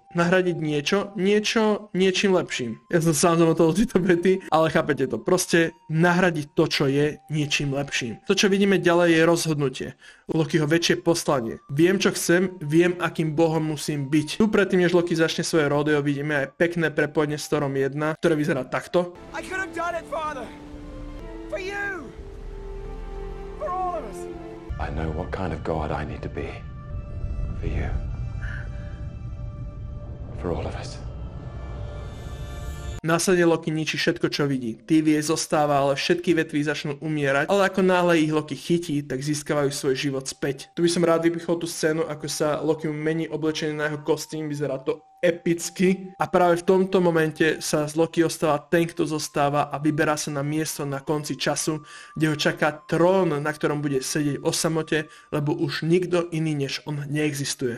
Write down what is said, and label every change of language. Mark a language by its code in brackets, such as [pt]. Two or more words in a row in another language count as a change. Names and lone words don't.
[sk] Nahradiť niečím lepším. Ja som sám zamotal tieto vety, ale chápete to. Proste nahradiť to, čo je, niečím lepším. To, čo vidíme ďalej, je rozhodnutie. Lokiho väčšie poslanie. Viem, čo chcem, viem, akým bohom musím byť. Tu predtým, než Loki začne svoje rodeo, vidíme aj pekné prepojenie s Thorom 1, ktoré vyzerá takto. [en] I could have done it, Father. For you. For all of us. I know what kind of God I need to be. For you. For all of us. [sk] Následne Loki ničí všetko, čo vidí. TVA zostáva, ale všetky vetvy začnú umierať, ale ako náhle ich Loki chytí, tak získavajú svoj život späť. Tu by som rád vypichol tú scénu, ako sa Loki mení oblečenie na jeho kostým, vyzerá to epicky, a práve v tomto momente sa z Loki ostáva ten, kto zostáva, a vyberá sa na miesto na konci času, kde ho čaká trón, na ktorom bude sedieť o samote, lebo už nikto iný než on neexistuje.